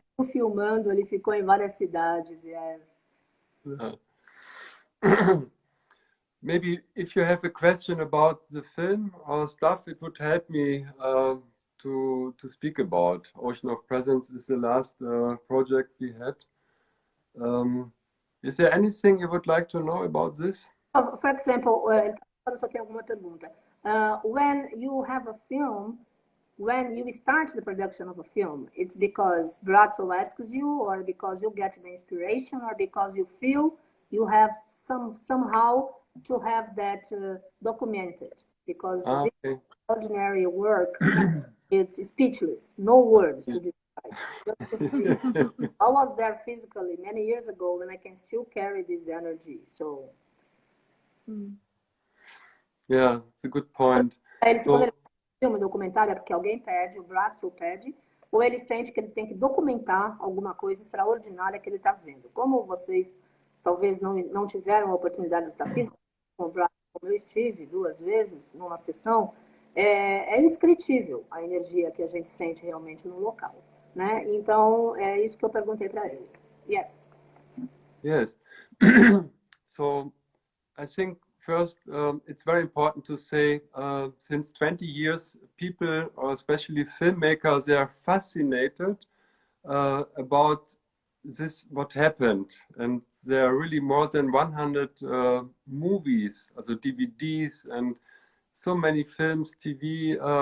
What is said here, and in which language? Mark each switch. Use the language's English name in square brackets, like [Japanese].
[Portuguese] Filmando, ele ficou em várias cidades, yes. [English] Maybe if you have a question about the film or stuff, it would help me to speak about. Ocean of Presence is the last project we had. Is there anything you would like to know about this? For example, [Portuguese] só tem alguma pergunta. [English] When you have a film, when you start the production of a film, it's because Braco asks you, or because you get the inspiration, or because you feel you have somehow to have that documented, because this ordinary work, it's speechless, no words to describe. Just to feel. I was there physically many years ago, and I can still carry this energy. So, yeah, it's a good point. [Portuguese] Quando ele filme, documentário, é porque alguém pede, o Braco pede, ou ele sente que ele tem que documentar alguma coisa extraordinária que ele está vendo. Como vocês talvez não tiveram a oportunidade de estar físico com o Braco, como eu estive 2 vezes numa sessão, é indescritível a energia que a gente sente realmente no local, né? Então, é isso que eu perguntei para ele. [English] Yes. Yes. So I think first it's very important to say since 20 years people, or especially filmmakers, they are fascinated about this, what happened, and there are really more than 100 movies, also DVDs, and so many films, TV,